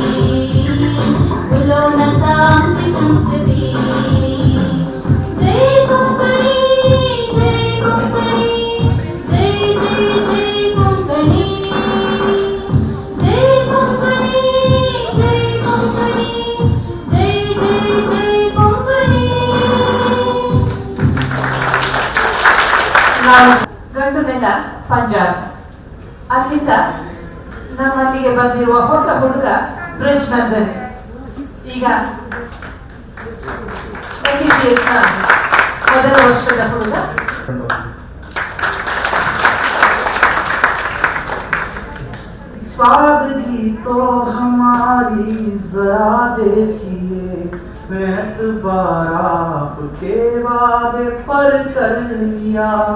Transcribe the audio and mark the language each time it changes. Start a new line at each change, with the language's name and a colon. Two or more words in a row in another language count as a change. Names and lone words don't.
Konkani: बुलो नसा आमची संस्कृती जय कोंकणी जय कोंकणी जय जय जय कोंकणी जय कोंकणी जय कोंकणी जय जय जय कोंकणी
Kannada: ನಾವು ಗಂಡು ನೆಲ ಪಂಜಾಬ್, ಅಲ್ಲಿಂದ ನಮ್ಮಲ್ಲಿಗೆ ಬಂದಿರುವ ಹೊಸ ಹುಡುಗ ಬ್ರಿಜ್ ನಂದನ್. ಈಗ MBBS ನ ಮೊದಲ ವರ್ಷದ ಹುಡುಗ.
Hindi: सादगी तो हमारी जरा देखिए, एतबार आपके वादे पर कर लिया।